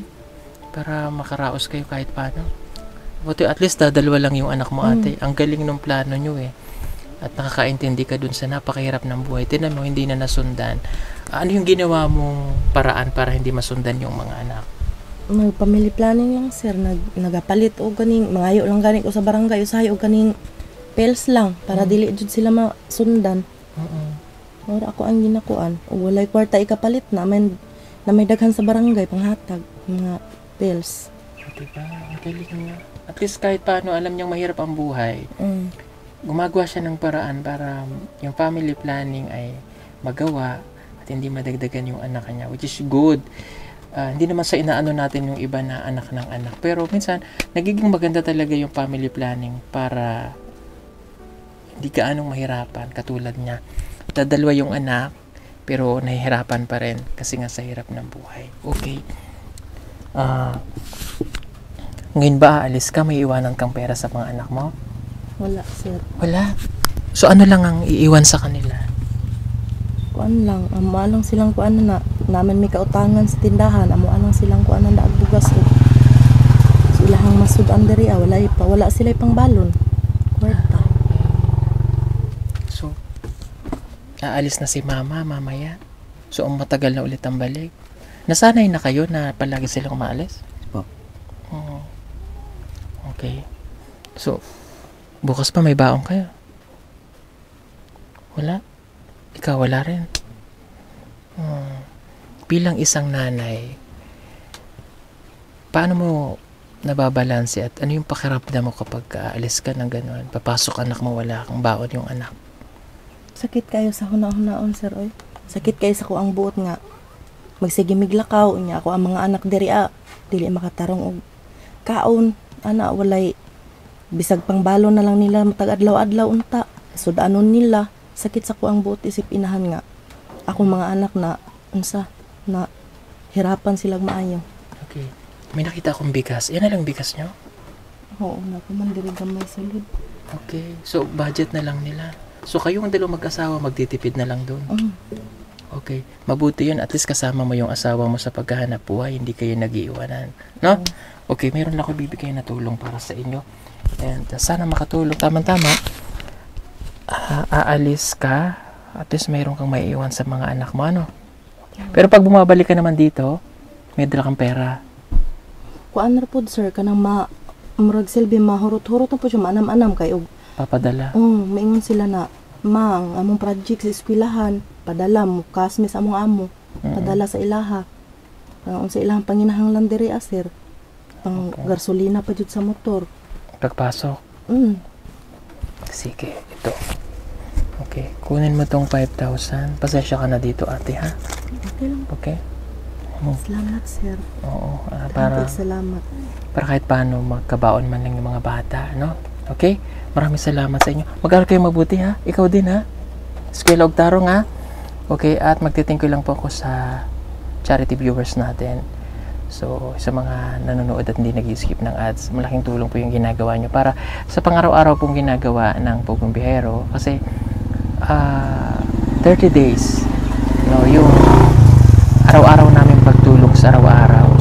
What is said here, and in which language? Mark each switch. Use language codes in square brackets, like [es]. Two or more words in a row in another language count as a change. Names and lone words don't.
[tl] Para makaraos kayo kahit paano. Buti [en] at least [tl] dalawa lang yung anak mo, ate. Ang galing ng plano nyo, At nakakaintindi ka dun sa napakahirap ng buhay. Tinan mo, hindi na nasundan. Ano yung ginawa mong paraan para hindi masundan yung mga anak? [en] Family planning lang, sir. [ceb] Nagapalit o ganing, mangayo lang ganing ko sa barangay, usahay o ganing pills lang, para dili jud sila masundan. Ora ako ang ginakuan. O walay kwarta ikapalit na, may daghan sa barangay, panghatag, mga pills. [tl] Diba? Ang galing nga. [en] At least [tl] kahit paano, alam niyang mahirap ang buhay. Gumagawa siya ng paraan para yung [en] family planning [tl] ay magawa at hindi madagdagan yung anak niya, [en] which is good. [tl] Hindi naman sa inaano natin yung iba na anak ng anak, pero minsan nagiging maganda talaga yung [en] family planning [tl] para hindi ka anong mahirapan. Katulad niya, dadalwa yung anak pero nahihirapan pa rin kasi nga sa hirap ng buhay. [en] Okay. [tl] Ngayon ba aalis ka, may iwanan kang pera sa mga anak mo? Wala, sir. Wala. So ano lang ang iiwan sa kanila? [ceb] Kuan lang, amo lang silang kuan na naman may kautangan sa tindahan, amo lang silang kuan na bugas o. So ilahang masud-an diri wala sila pang balon. Kwarta. [tl] So aalis na si mama mamaya. So ang matagal na ulit ang balik. Nasanay na kayo na palagi silang umaalis? Po. [en] Okay. [tl] So bukas pa may baon kayo? Wala? Ikaw wala rin? Bilang isang nanay, paano mo nababalanse at ano yung pakiramdam mo kapag aalis ka ng gano'n? Papasok anak mo, wala kang baon yung anak. [ceb] Sakit kayo sa huna-hunaon, sir, oy. Sakit kayo sa ko ang buot nga. Magsige miglakaw niya ako ang mga anak diri dili makatarong og kaon, walay bisag pang balon na lang nila matag adlaw-adlaw unta. sudanon nila sakit sa kuang buot isip inahan nga akong mga anak na unsa na hirapan silang maayo. [en] Okay. [tl] May nakita akong bigas. Yan na lang bigas nyo? [ceb] Oo, nakuman diri gamay sulod. [tl] Okay. So, budget na lang nila. So, kayong dalawang mag-asawa, magtitipid na lang doon. Okay. Mabuti yun. [en] At least [tl] kasama mo yung asawa mo sa paghahanap buhay. Hindi kayo nag-iiwanan. No? Okay. Meron lang ako bibigay na tulong para sa inyo. And sana makatulong. Tama-tama. Aalis ka. [en] At least [tl] mayroon kang maiiwan sa mga anak mo. Ano? Pero pag bumabalik ka naman dito, may dala kang pera. [ceb] Kuan ra pod sir kanang murag silbi mahurot-hurot na po siya manam-anam kay og [tl] Papadala. [ceb] maingon sila na mang among project sa eskwelahan padala mo kasmi sa among amo padala sa ilaha unsa ilahang panginahanglan diri sir pang gasolina pa jud sa motor. [tl] Pagpasok. Sige, ito. Okay, kunin mo tong 5,000. Pasensya ka na dito, ate, ha? Okay lang. [en] Okay? [tl] Salamat sir. Oo, Salamat. para kahit paano magkabaon man lang yung mga bata, no? [en] Okay? [tl] Maraming salamat sa inyo. Mag-aral kayo mabuti, ha? Ikaw din, ha? [ceb] Eskwela og Tarong, [tl] ha? Okay, at magti-thank you lang po ako sa [en] charity viewers [tl] natin. So, sa mga nanonood at hindi nag-skip ng ads, malaking tulong po yung ginagawa nyo para sa pang-araw-araw pong ginagawa ng Pugong Biyahero. Kasi, 30 days, no, yung araw-araw namin pagtulong sa araw-araw.